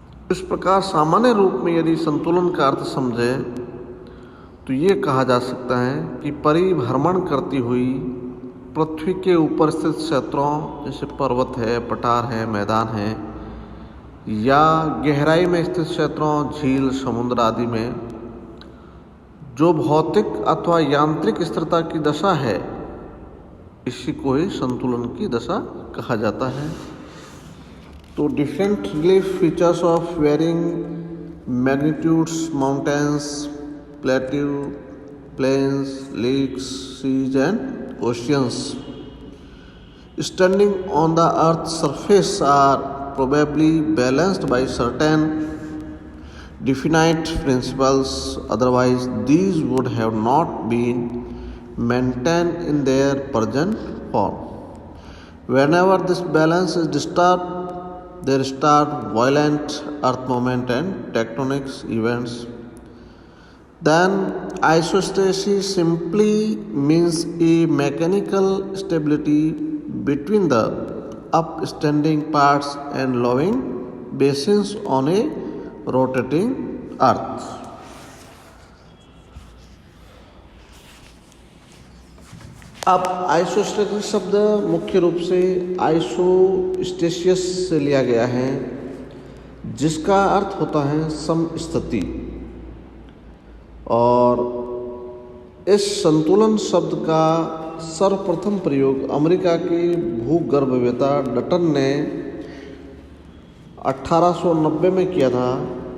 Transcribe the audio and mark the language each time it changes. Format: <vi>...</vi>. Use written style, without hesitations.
<hi>इस प्रकार सामान्य रूप में यदि संतुलन का अर्थ समझे तो ये कहा जा सकता है कि परिभ्रमण करती हुई पृथ्वी के ऊपर स्थित क्षेत्रों जैसे पर्वत है, पठार है, मैदान है, या गहराई में स्थित क्षेत्रों झील, समुद्र आदि में जो भौतिक अथवा यांत्रिक स्थिरता की दशा है, इसी को ही संतुलन की दशा कहा जाता है।</hi> <en>तो different relief features of varying magnitudes, mountains, plateau, plains, lakes, seas and oceans standing on the earth surface are probably balanced by certain definite principles, otherwise these would have not been maintained in their present form. Whenever this balance is disturbed, there start violent earth movement and tectonic events. Then isostasis simply means a mechanical stability between the upstanding parts and lowering basins on a rotating earth.</en> <hi>अब आइसोस्टेसिस शब्द मुख्य रूप से आइसोस्टेसियस से लिया गया है, जिसका अर्थ होता है समस्थिति। और इस संतुलन शब्द का सर्वप्रथम प्रयोग अमेरिका के भूगर्भवेत्ता डटन ने 1890 में किया था।</hi>